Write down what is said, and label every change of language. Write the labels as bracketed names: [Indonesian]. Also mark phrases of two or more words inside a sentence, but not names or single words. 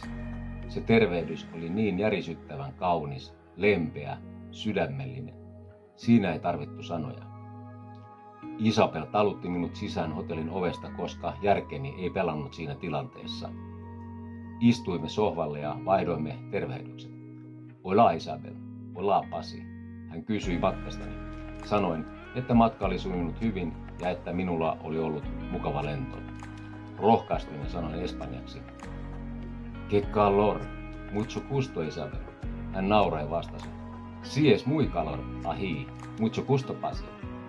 [Finnish] Se tervehdys oli niin järisyttävän kaunis, lempeä, sydämellinen. Siinä ei tarvittu sanoja. Isabel talutti minut sisään hotellin ovesta, koska järkeni ei pelannut siinä tilanteessa. Istuimme sohvalle ja vaihdoimme tervehdykset. [Spanish] Hola Isabel, hola Pasi. [Finnish] Hän kysyi matkastani. Sanoin, että matka oli sujunut hyvin ja että minulla oli ollut mukava lento. Rohkaistuin ja sanoin espanjaksi. [Spanish] Que calor, mucho gusto Isabel. [Finnish] Hän naurai ja vastasi. [Spanish] Si es muy calor, ahi, mucho gusto Pasi.